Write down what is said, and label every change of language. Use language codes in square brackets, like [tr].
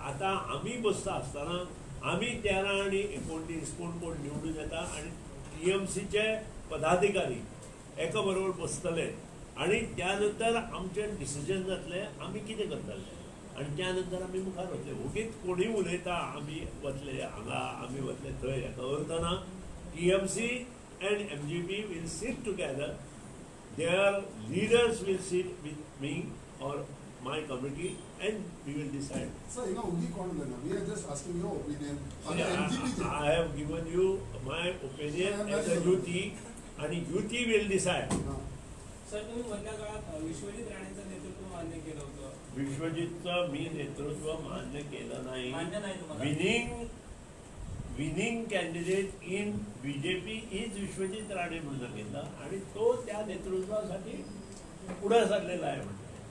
[kok] आतां आमी बसता आसतना आमी 13 आणि 29 कोण कोण निवडून येता आणि TMCचे पदाधिकारी एका बरोबर बसतले आणि त्यानंतर आमचे डिसिजन जातले आमी कितें करतले आणि त्यानंतर आमी मुखार वतले. उगीच कोणी उलयता आमी वतले हांगा आमी वतले थंय हेका अर्थ ना. [en] TMC and MGP will sit together. Their leaders will sit with me or my committee and we will decide. Sir, only comment. We are just asking your opinion on the MGP. I have given you my opinion as a UT and UT will decide. [mr] Sir तुम्ही मधल्या काळात विश्वजित राणेंचं नेतृत्व मान्य केलं होतं. विश्वजितचं मी नेतृत्व मान्य केलं नाही. मान्य नाही तुम्हाला. [en] winning candidate in BJP is [mr] Vishwajit Rane म्हणून घेतला आणि तो त्या नेतृत्वासाठी पुढे सरलेला आहे म्हणतो.